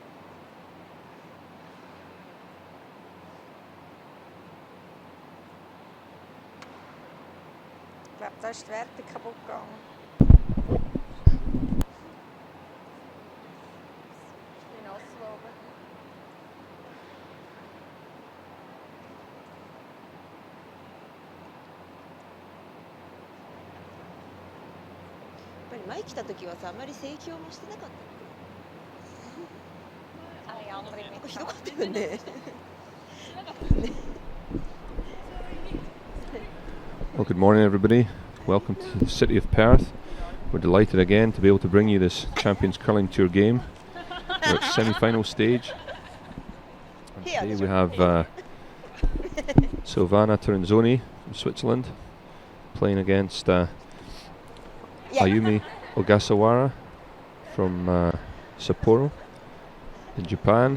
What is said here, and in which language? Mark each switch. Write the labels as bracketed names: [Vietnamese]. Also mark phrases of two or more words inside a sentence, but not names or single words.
[German] Ich glaube, da ist die Wertung kaputt gegangen. Ich bin nass geworden. [Japanese] やっぱり前来た時はさ、あまり盛況もしてなかった。あれ、あんまりひどかったよね。 [English] Well, good morning, everybody. Welcome to the city of Perth. We're delighted again to be able to bring you this Champions Curling Tour game. We're at semi-final stage. And today we have Silvana Tirinzoni from Switzerland playing against Ayumi Ogasawara from Sapporo in Japan.